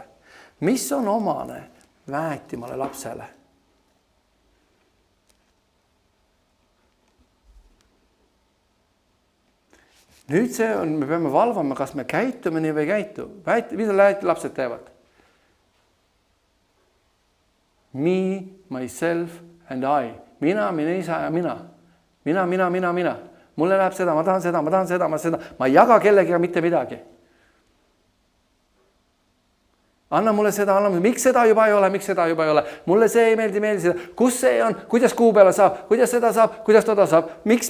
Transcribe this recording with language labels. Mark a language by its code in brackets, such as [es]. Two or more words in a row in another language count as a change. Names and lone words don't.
[et] Mis on omane väetimale lapsele? Nüüd see on, me peame valvama, kas me käitume nii või ei käitu. Mida lapsed teevad? Me, [en] myself and I. [et] Mina, mine isa ja mina. Mina. Mulle läheb seda, ma tahan seda. Ma ei jaga kellegagi mitte midagi. Anna mulle seda, miks seda juba ei ole, Mulle see ei meeldi seda. Kus see on, kuidas kuu peale saab, kuidas seda saab, kuidas toda saab, miks.